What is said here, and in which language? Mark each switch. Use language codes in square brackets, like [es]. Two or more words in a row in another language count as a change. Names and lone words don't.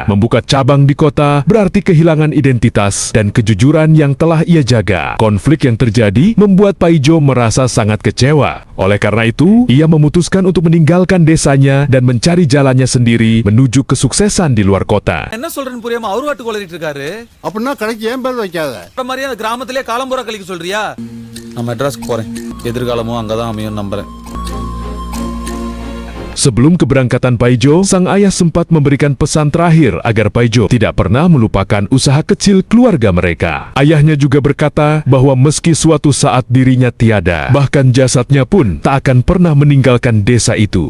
[id] Membuka cabang di kota berarti kehilangan identitas dan kejujuran yang telah ia jaga. Konflik yang terjadi membuat Paijo merasa sangat kecewa. Oleh karena itu, ia memutuskan untuk meninggalkan desanya dan mencari jalannya sendiri menuju kesuksesan di luar kota. [ta] என்ன சொல்றேன்னு புரியாம அவரு வாட்டு கொளறிட்டு இருக்காரு. அப்படின்னா கடைக்கு ஏன் பேர் வைக்காத? இந்த மாதிரி அந்த கிராமத்திலே காலம்புறா கழிக்க சொல்றியா? நான் மெட்ராஸ்க்கு போறேன். எதிர்காலமும் அங்கதான் அமையும் நம்புறேன். [id] Sebelum keberangkatan Paijo, sang ayah sempat memberikan pesan terakhir agar Paijo tidak pernah melupakan usaha kecil keluarga mereka. Ayahnya juga berkata bahwa meski suatu saat dirinya tiada, bahkan jasadnya pun tak akan pernah meninggalkan desa itu.